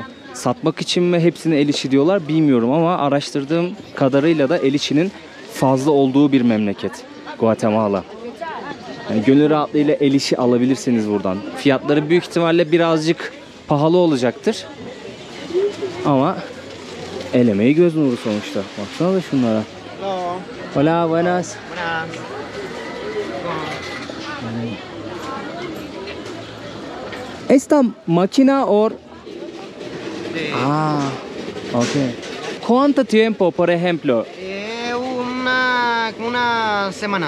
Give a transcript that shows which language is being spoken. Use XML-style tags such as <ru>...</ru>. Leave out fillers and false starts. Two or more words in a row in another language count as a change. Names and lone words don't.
<tr>Satmak için mi hepsini el işi diyorlar bilmiyorum ama araştırdığım kadarıyla da el işinin fazla olduğu bir memleket Guatemala. Yani gönül rahatlığıyla el işi alabilirsiniz buradan. Fiyatları büyük ihtimalle birazcık pahalı olacaktır. Ama el emeği göz nuru sonuçta. Baksana da şunlara.</tr> <es>Hola, buenas. Esta máquina or... Ah, okay. ¿Cuánto tiempo, por ejemplo? Una semana.</es>